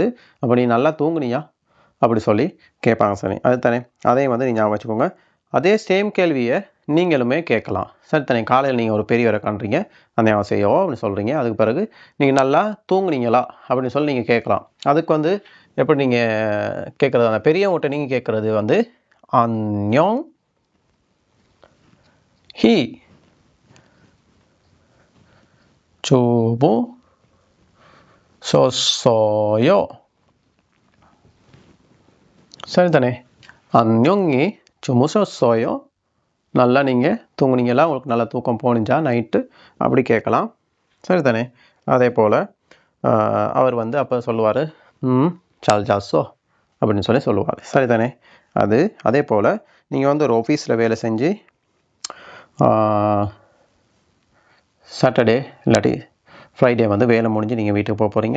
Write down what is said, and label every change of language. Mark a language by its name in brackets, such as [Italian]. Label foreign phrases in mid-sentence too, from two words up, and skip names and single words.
[Tamil] அப்போ நீ நல்லா தூங்குனியா அப்படி சொல்லி கேட்பாங்க. சரி, அது தானே, அதையும் வந்து நீங்கள் ஞாபகம் வச்சுக்கோங்க. அதே சேம் கேள்வியை நீங்களுமே கேட்கலாம். சரி தானே, காலையில் நீங்கள் ஒரு பெரியவரை காண்றீங்க, அந்நியோசையோ அப்படின்னு சொல்கிறீங்க. அதுக்கு பிறகு நீங்கள் நல்லா தூங்குனீங்களா அப்படின்னு சொல்லி நீங்கள் கேட்கலாம். அதுக்கு வந்து எப்படி நீங்கள் கேட்குறது, அந்த பெரியவங்ககிட்ட நீங்கள் கேட்குறது வந்து [Korean] 안녕 히 주무셨어요. சரிதானே, 안녕히 주무셨어요. [Tamil] நல்லா நீங்கள் தூங்குனீங்களா, உங்களுக்கு நல்லா தூக்கம் போனிச்சா நைட்டு அப்படி கேட்கலாம். சரிதானே, அதே போல் அவர் வந்து அப்போ சொல்லுவார் [Korean] 잘 잤어 [Tamil] அப்படின்னு சொல்லி சொல்லுவார். சரிதானே, அதே போல் நீங்கள் வந்து ஒரு ஆஃபீஸில் வேலை செஞ்சு சாட்டர்டே இல்லாட்டி ஃப்ரைடே வந்து வேலை முடிஞ்சு நீங்கள் வீட்டுக்கு போக போகிறீங்க.